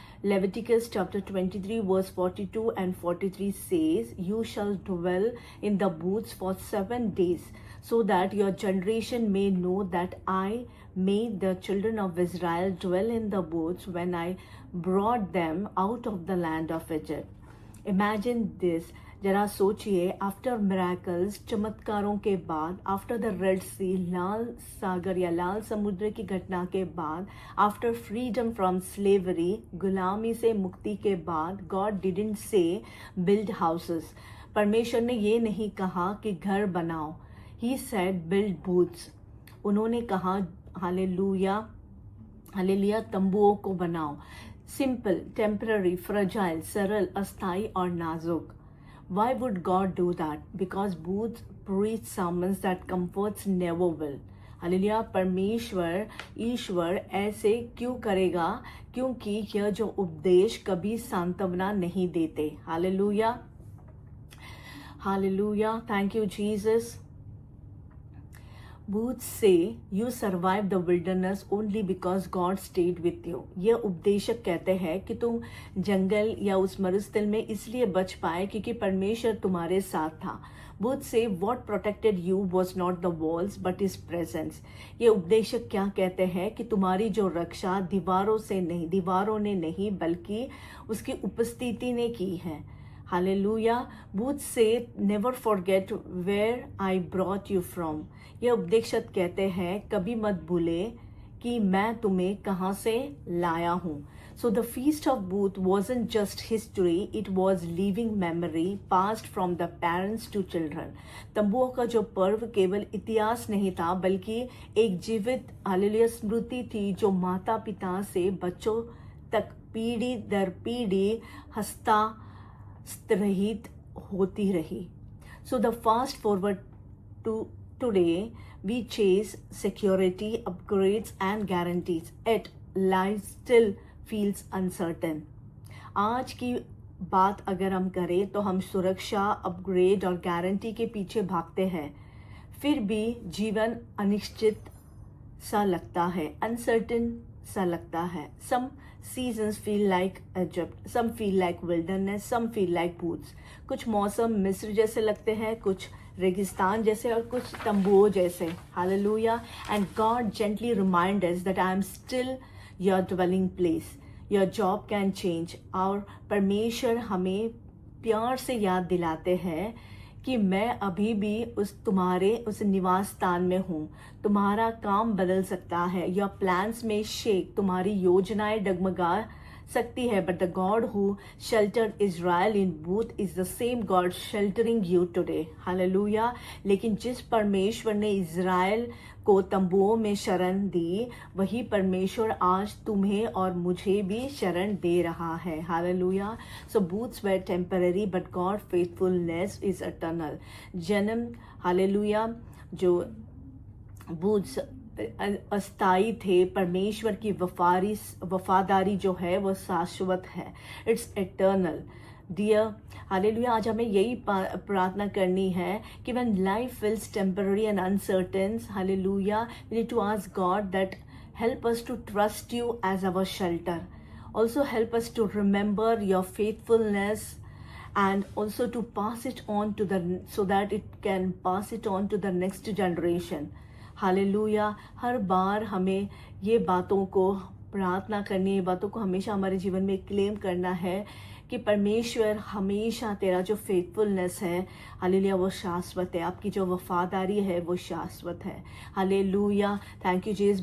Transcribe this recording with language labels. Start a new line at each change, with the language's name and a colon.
English: Leviticus chapter 23 verse 42 and 43 says, "You shall dwell in the booths for 7 days, so that your generation may know that I made the children of Israel dwell in the booths when I brought them out of the land of Egypt." Imagine this.
Hindi: जरा सोचिए,
English: after miracles,
Hindi: चमत्कारों के बाद,
English: after the red sea,
Hindi: लाल सागर या लाल समुद्र की घटना के बाद,
English: after freedom from slavery,
Hindi: गुलामी से मुक्ति के बाद,
English: God didn't say build houses.
Hindi: परमेश्वर ने ये नहीं कहा कि घर बनाओ,
English: He said build booths.
Hindi: उन्होंने कहा हालेलुया हालेलुया तंबुओं को बनाओ।
English: simple, temporary, fragile,
Hindi: सरल, अस्थाई और नाजुक।
English: Why would God do that? Because booths preach sermons that comforts never will.
Hindi: Hallelujah, परमेश्वर ईश्वर ऐसे क्यों करेगा? क्योंकि यह जो उपदेश कभी सांत्वना नहीं देते। Hallelujah, hallelujah,
English: Thank you Jesus. Booths say you survived the wilderness only because God stayed with you.
Hindi: ये उपदेशक कहते हैं कि तुम जंगल या उस मरुस्थल में इसलिए बच पाए क्योंकि परमेश्वर तुम्हारे साथ था।
English: Both say what protected you was not the walls but his presence.
Hindi: ये उपदेशक क्या कहते हैं कि तुम्हारी जो रक्षा दीवारों ने नहीं बल्कि उसकी उपस्थिति ने की है.
English: Hallelujah. Both say never forget where I brought you from.
Hindi: ये उपदेशक कहते हैं कभी मत भूले कि मैं तुम्हें कहाँ से लाया हूँ.
English: So the Feast of Booth wasn't just history, it was living memory passed from the parents to children.
Hindi: तंबुओं का जो पर्व केवल इतिहास नहीं था बल्कि एक जीवित हालेलुया स्मृति थी जो माता पिता से बच्चों तक पीढ़ी दर पीढ़ी हस्तांतरित होती रही.
English: So the fast forward to today, we chase security, upgrades and guarantees. Yet life still feels uncertain.
Hindi: आज की बात अगर हम करें तो हम सुरक्षा, अपग्रेड और गारंटी के पीछे भागते हैं. फिर भी जीवन अनिश्चित सा लगता है, अनसर्टेन सा लगता है.
English: Some seasons feel like Egypt, some feel like wilderness, some feel like booths.
Hindi: कुछ मौसम मिस्र जैसे लगते हैं, कुछ रेगिस्तान जैसे और कुछ तंबुओं जैसे.
English: Hallelujah. And God gently reminds us that I am still your dwelling place. Your job can change.
Hindi: और परमेश्वर हमें प्यार से याद दिलाते हैं कि मैं अभी भी उस निवास स्थान में हूँ. तुम्हारा काम बदल सकता है.
English: Your plans may shake.
Hindi: तुम्हारी योजनाएं डगमगा सकती है.
English: But the God who sheltered Israel in Booth is the same God sheltering you today. Hallelujah.
Hindi: लेकिन जिस परमेश्वर ने इज़राइल को तंबुओं में शरण दी वही परमेश्वर आज तुम्हें और मुझे भी शरण दे रहा है.
English: Hallelujah. So booths were temporary but God faithfulness is eternal.
Hindi: जन्म हालेलुया जो बूथ्स अस्थाई थे, परमेश्वर की वफादारी जो है वो शाश्वत है.
English: It's eternal. Dear hallelujah.
Hindi: आज हमें यही प्रार्थना करनी है कि
English: when life feels temporary and uncertain, hallelujah, we need to ask God that help us to trust you as our shelter. Also help us to remember your faithfulness and also to pass it on so that it can pass it on to the next generation.
Hindi: Hallelujah. हर बार हमें ये बातों को प्रार्थना करनी है, ये बातों को हमेशा हमारे जीवन में क्लेम करना है कि परमेश्वर हमेशा तेरा जो फेथफुलनेस है हालेलुया वो शाश्वत है. आपकी जो वफादारी है वो शाश्वत है. हालेलुया.
English: Thank you Jesus.